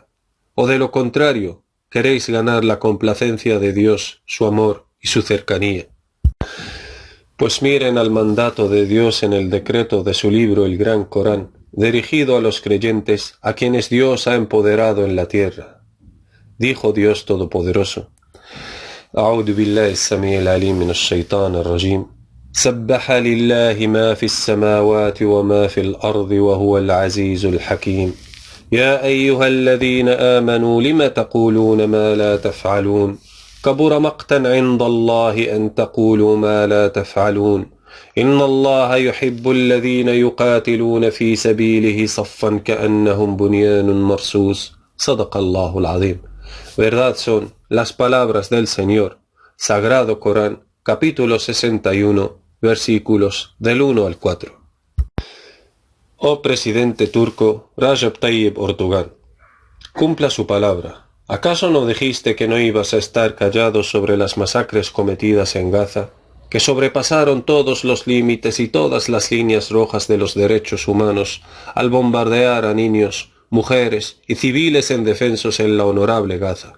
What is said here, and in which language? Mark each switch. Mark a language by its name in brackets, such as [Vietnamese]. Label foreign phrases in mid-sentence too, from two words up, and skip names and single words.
[Spanish] ¿O de lo contrario, queréis ganar la complacencia de Dios, su amor y su cercanía? Pues miren al mandato de Dios en el decreto de su libro, el Gran Corán, dirigido a los creyentes a quienes Dios ha empoderado en la tierra. Dijo Dios Todopoderoso: [Arabic] أعوذ بالله السميع العليم من الشيطان الرجيم سبح لله ما في السماوات وما في الأرض وهو العزيز الحكيم يا أيها الذين آمنوا لم تقولون ما لا تفعلون كبر مقتا عند الله أن تقولوا ما لا تفعلون إن الله يحب الذين يقاتلون في سبيله صفا كأنهم بنيان مرصوص صدق الله العظيم. [Spanish] Verdad son las palabras del Señor, Sagrado Corán, capítulo 61, versículos del 1 al 4. Oh presidente turco Recep Tayyip Erdogan, cumpla su palabra. ¿Acaso no dijiste que no ibas a estar callado sobre las masacres cometidas en Gaza, que sobrepasaron todos los límites y todas las líneas rojas de los derechos humanos al bombardear a niños, mujeres y civiles indefensos en la honorable Gaza?